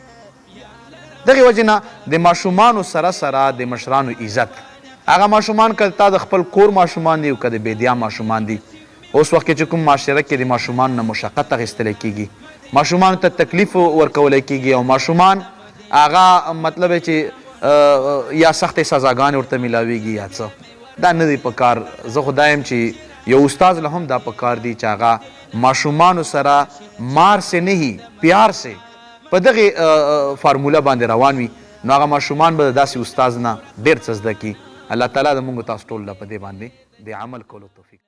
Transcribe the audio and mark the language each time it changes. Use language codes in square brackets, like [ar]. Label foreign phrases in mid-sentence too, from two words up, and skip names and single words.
[ps] دغې وجې نه د ماشومانو سره سره د مشرانو عزت، هغه ماشومان که تا د خپل کور ماشومان دي او که د بیدیا ماشومان دي، اوس وخت کې چې کوم معاشره کې د ماشومانو نه مشقت اخیستلی کېږي، ماشومانو ته تکلیف ورکولی کېږي او ماشومان هغه مطلب چې یا سختې سزاګانې ورته میلاویږي یا څه، دا نه دی پکار. زه خو دا یم چې یو استاذ له هم دا پکار دی چې هغه ماشومانو سره [ur] مار سے نہیں پیار سے [ps] په دغې فارموله باندې روان وي، نو هغه ماشومان به د داسې استاذ نه ډېر څه زده کړي. الله تعالی د موږ تاسو ټولو له په دې باندې د عمل کولو توفیق